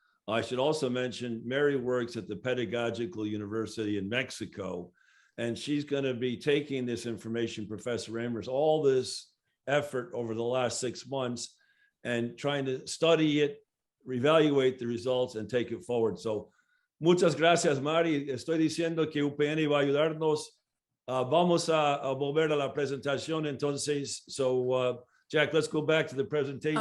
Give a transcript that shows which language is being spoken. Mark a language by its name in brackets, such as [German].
[English] I should also mention Mary works at the Pedagogical University in Mexico, and she's going to be taking this information, Professor Reimers, all this effort over the last 6 months and trying to study it, reevaluate the results, and take it forward. [Spanish] So, muchas gracias, Mari. Estoy diciendo que UPN va a ayudarnos. Vamos a volver a la presentación, entonces. [English] So, Jack, let's go back to the presentation.